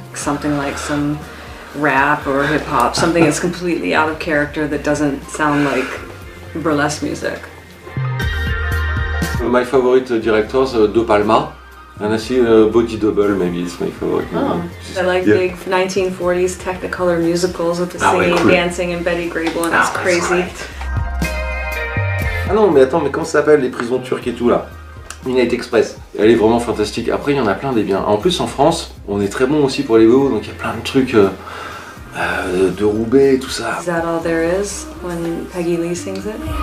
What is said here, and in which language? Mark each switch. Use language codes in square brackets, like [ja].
[en] Something like some rap or hip hop, something that's completely out of character that doesn't sound like burlesque music. My favorite directors, De Palma. And I see Body Double, maybe it's my favorite movie. I like big 1940s Technicolor musicals with the singing, cool. dancing, and Betty Grable, and it's crazy. [fr] Ah non, mais attends, mais comment ça s'appelle les prisons turques et tout là? Midnight Express. Elle est vraiment fantastique. Après, il y en a plein des biens. En plus, en France, on est très bon aussi pour les VO, donc il y a plein de trucs de Roubaix et tout ça. [en] Is that all there is when Peggy Lee sings it?